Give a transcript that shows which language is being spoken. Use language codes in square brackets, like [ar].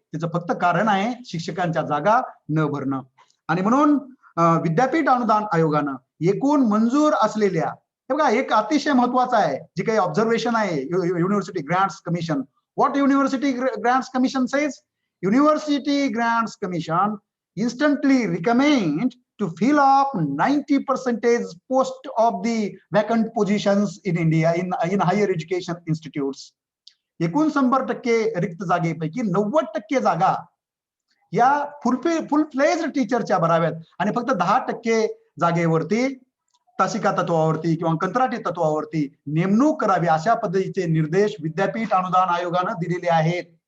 [mr] त्याचं फक्त कारण आहे शिक्षकांच्या जागा न भरणं. आणि म्हणून विद्यापीठ अनुदान आयोगानं एकूण मंजूर असलेल्या हे बघा एक अतिशय महत्वाचं आहे जे काही ऑब्झर्वेशन आहे university grants commission. [en] What university grants commission says? University Grants Commission instantly recommend to fill up 90% post of the vacant positions in India in higher education institutes. [mr] एकूण 100% रिक्त जागेपैकी 90% जागा या फुल फ्लेज टीचरच्या भराव्यात आणि फक्त 10% जागेवरती तासिका तत्वावरती किंवा कंत्राटी तत्वावरती नेमणूक करावी अशा पद्धतीचे निर्देश विद्यापीठ अनुदान आयोगानं दिलेले आहेत.